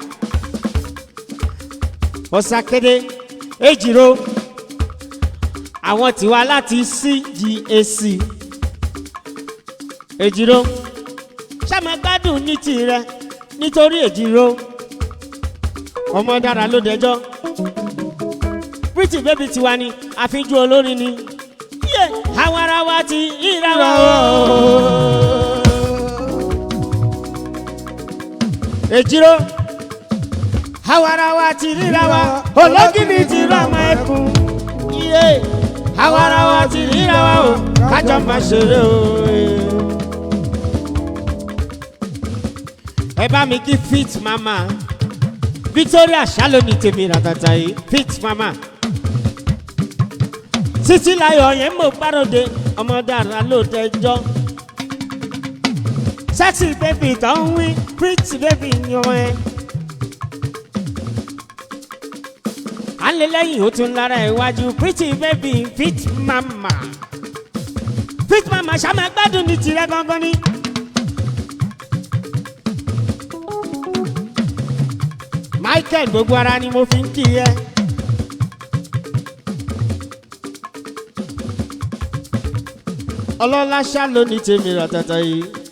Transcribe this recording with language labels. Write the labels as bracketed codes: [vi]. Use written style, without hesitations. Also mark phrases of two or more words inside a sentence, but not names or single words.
[yo] Ọ̀sàkéde Èjìrò. Àwọn tiwa láti CGAC. Èjìrò. Ṣàmà gbádùn ní tirẹ̀ nítorí Èjìrò. Ọmọ dára ló dẹjọ́. [en] Pretty baby [yo] tiwa ni àfijú olórin ni. Àwarawa ti ìràwọ̀ Èjìrò. Àwarawa ti ìràwọ̀ ológìní ti rọmọ ẹkùn. Àwarawa ti ìràwọ̀ o kájọ máa ṣeré o. Ẹ bá mi kí [en] fit mama [yo] Victoria Shaloni tèmi ràtàtà yìí [en] fit mama. [yo] Títí láyọ̀ yẹn mo gbáròde ọmọ dára ló tẹjọ́. [en] Sexy baby [yo] tó ń wí [en] pretty baby [yo] yan ẹ. Alẹ́lẹ́yìn ó tún lára iwájú [en] pretty baby fit mama. Fit mama [yo] ṣàmà gbádùn ní tirẹ̀ gangan ni. Michael gbogbo ara ni mo fi ń kí ẹ. Ọlọ́lá Shaloni tèmi ràtàtà yìí.